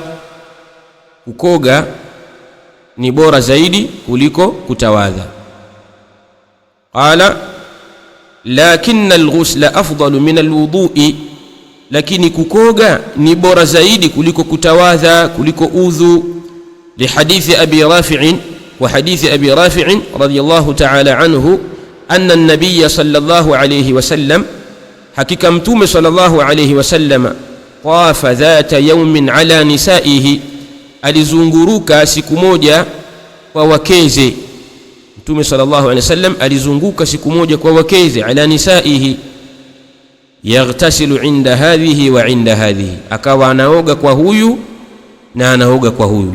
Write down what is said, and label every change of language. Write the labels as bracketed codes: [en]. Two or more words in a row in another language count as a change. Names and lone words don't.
[sw] Kukoga ni bora zaidi kuliko kutawadha. [ar] قال لكن الغسل أفضل من الوضوء, [sw] lakini kukoga ni bora zaidi kuliko kutawadha, kuliko udhu. [ar] لحديث أبي رافع وحديث أبي رافع رضي الله تعالى عنه أن النبي صلى الله عليه وسلم, [sw] hakika mtume [ar] صلى الله عليه وسلم طاف ذات يوم على نسائه, [sw] alizunguruka siku moja kwa wakeze. Mtume [ar] صلى الله عليه وسلم [sw] alizunguka siku moja kwa wakeze, [ar] على نسائه يغتسل عند هذه وعند هذه, [sw] akawa anaoga kwa huyu na anaoga kwa huyu.